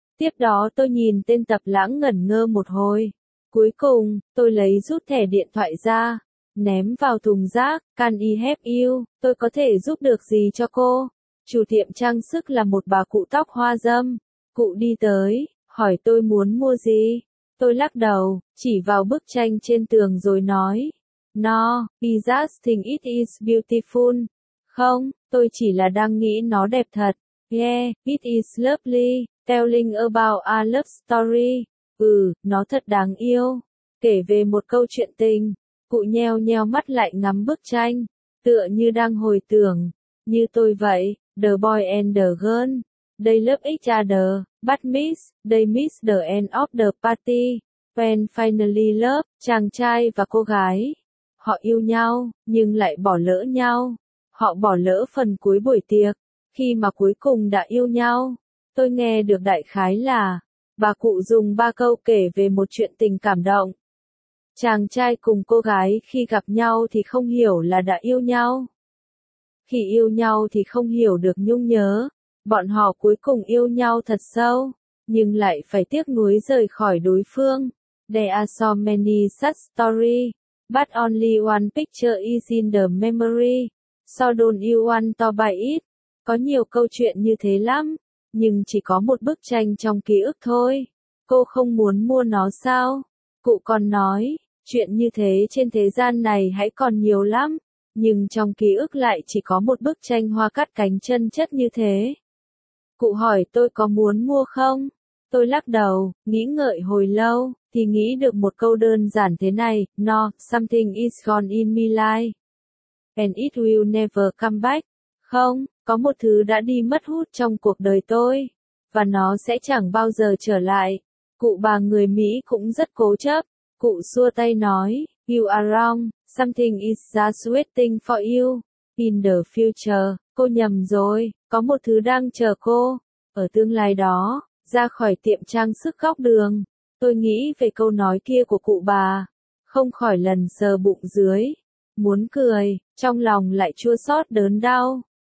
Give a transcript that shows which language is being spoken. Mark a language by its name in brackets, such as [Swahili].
[Vietnamese] Tiếp đó tôi nhìn tên Tập Lãng ngẩn ngơ một hồi. Cuối cùng, tôi lấy rút thẻ điện thoại ra, ném vào thùng rác, [English] can I help you, [Vietnamese] tôi có thể giúp được gì cho cô? Chủ tiệm trang sức là một bà cụ tóc hoa râm. Cụ đi tới. Hỏi tôi muốn mua gì? Tôi lắc đầu, chỉ vào bức tranh trên tường rồi nói. [English] No, Jesus think it is beautiful. [Vietnamese] Không, tôi chỉ là đang nghĩ nó đẹp thật. [English] Yeah, it is lovely, telling about a love story. [Vietnamese] Ừ, nó thật đáng yêu. Kể về một câu chuyện tình, cụ nheo nheo mắt lại ngắm bức tranh. Tựa như đang hồi tưởng, như tôi vậy, [English] the boy and the girl. They love each other, but miss, they miss the end of the party, when finally love, [Vietnamese] chàng trai và cô gái. Họ yêu nhau, nhưng lại bỏ lỡ nhau. Họ bỏ lỡ phần cuối buổi tiệc, khi mà cuối cùng đã yêu nhau. Tôi nghe được đại khái là, bà cụ dùng ba câu kể về một chuyện tình cảm động. Chàng trai cùng cô gái khi gặp nhau thì không hiểu là đã yêu nhau. Khi yêu nhau thì không hiểu được nhung nhớ. Bọn họ cuối cùng yêu nhau thật sâu, nhưng lại phải tiếc nuối rời khỏi đối phương. [English] There are so many sad stories, but only one picture is in the memory. So don't you want to buy it? [Vietnamese] Có nhiều câu chuyện như thế lắm, nhưng chỉ có một bức tranh trong ký ức thôi. Cô không muốn mua nó sao? Cụ còn nói, chuyện như thế trên thế gian này hãy còn nhiều lắm, nhưng trong ký ức lại chỉ có một bức tranh hoa cắt cánh chân chất như thế. Cụ hỏi tôi có muốn mua không? Tôi lắc đầu, nghĩ ngợi hồi lâu, thì nghĩ được một câu đơn giản thế này, [English] no, something is gone in my life. And it will never come back. [Vietnamese] Không, có một thứ đã đi mất hút trong cuộc đời tôi, và nó sẽ chẳng bao giờ trở lại. Cụ bà người Mỹ cũng rất cố chấp. Cụ xua tay nói, [English] you are wrong, something is just waiting for you. In the future, [Vietnamese] cô nhầm rồi. Có một thứ đang chờ cô, ở tương lai đó, ra khỏi tiệm trang sức góc đường, tôi nghĩ về câu nói kia của cụ bà, không khỏi lần sờ bụng dưới, muốn cười, trong lòng lại chua xót đớn đau,